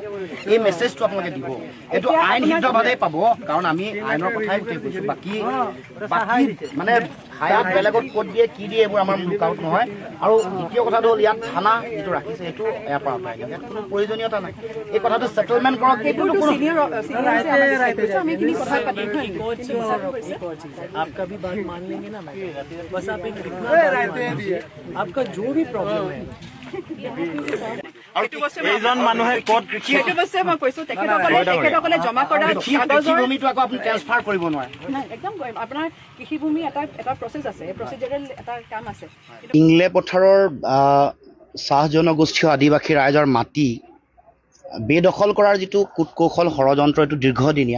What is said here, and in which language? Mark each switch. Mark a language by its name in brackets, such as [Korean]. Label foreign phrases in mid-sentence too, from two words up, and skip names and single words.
[Assamese] এই মেছেজটো আপোনালোকে দিব, এইটো আইনসিদ্ধভাৱে পাব, কাৰণ আমি আইনৰ কথাই গোটেই কৈছোঁ। বাকী মানে হায়াত বেলেগত ক'ত দিয়ে কি দিয়ে এইবোৰ আমাৰ লুকআউট নহয়। আৰু দ্বিতীয় কথাটো হ'ল ইয়াত থানা যিটো ৰাখিছে সেইটো ইয়াৰ পৰা আঁতৰাই দিয়ক, ইয়াত কোনো প্ৰয়োজনীয়তা নাই। এই কথাটো ছেটেলমেণ্ট কৰক। [Hindi] आपका भी बात मान लेंगे ना, बस आप एक आपका जो भी प्रॉब्लम है। [Assamese] এইজন মানুহে ক'ত সেইটো বস্তুৱে মই কৈছো, তেখেতসকলে জমা কৰা কৃষিভূমিটো আকৌ আপুনি ট্ৰেন্সফাৰ কৰিব নোৱাৰে। একদম আপোনাৰ কৃষিভূমি এটা প্ৰচেছ আছে, প্ৰচিজাৰেল এটা কাম আছে। ইংলে পথাৰৰ চাহ জনগোষ্ঠীয় আদিবাসী ৰাইজৰ মাটি বেদখল কৰাৰ যিটো কূট কৌশল ষড়যন্ত্ৰ, এইটো দীৰ্ঘদিনীয়া।